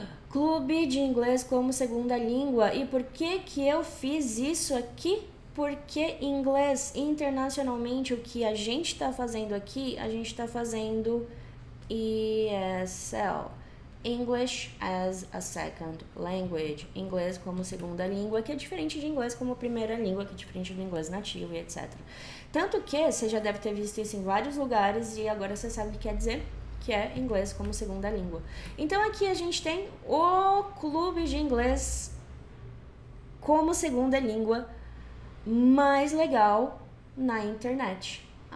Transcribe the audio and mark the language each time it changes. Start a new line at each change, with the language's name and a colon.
Portuguese: Clube de inglês como segunda língua. E por que que eu fiz isso aqui? Porque inglês, internacionalmente, o que a gente está fazendo aqui, a gente está fazendo ESL.
English: English as a second language.
Portuguese: Inglês como segunda língua, que é diferente de inglês como primeira língua, que é diferente do inglês nativo e etc. Tanto que você já deve ter visto isso em vários lugares e agora você sabe o que quer dizer, que é inglês como segunda língua. Então aqui a gente tem o clube de inglês como segunda língua mais legal na internet.